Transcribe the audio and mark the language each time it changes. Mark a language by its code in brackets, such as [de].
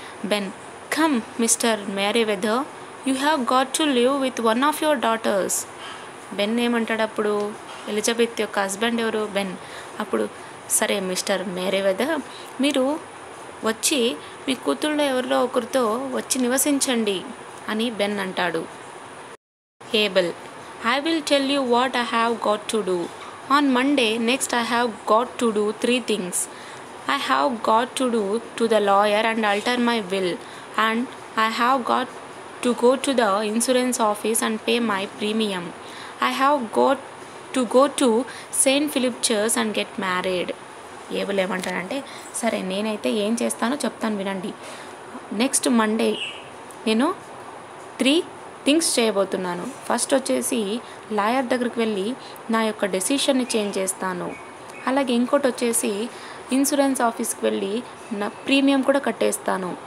[en] Ben, come mister Merryweather, you have got to live with one of your daughters. [te] Ben ఏమంటాడు అప్పుడు, Elizabeth యొక్క husband ఎవరు, Ben. అప్పుడు, సరే మిస్టర్ మేరీవెదర్, మీరు వచ్చి మీ కూతుళ్ళో ఎవరిలో ఒకరితో వచ్చి నివసించండి అని బెన్ అంటాడు. [en] Abel, I will tell you what I have got to do. On Monday next I have got to do 3 things. I have got to do to the lawyer and alter my will, and I have got to go to the insurance office and pay my premium. I have got to go to St. Philip Church and get married. [te] Able ఏమంటాడంటే, సరే నేనైతే ఏం చేస్తానో చెప్తాను వినండి. Next Monday నేను 3 things చేయబోతున్నాను. First వచ్చేసి లాయర్ దగ్గరికి వెళ్ళి నా యొక్క డెసిషన్ని చేంజ్ చేస్తాను. అలాగే ఇంకోటి వచ్చేసి ఇన్సూరెన్స్ ఆఫీస్కి వెళ్ళి నా ప్రీమియం కూడా కట్టేస్తాను.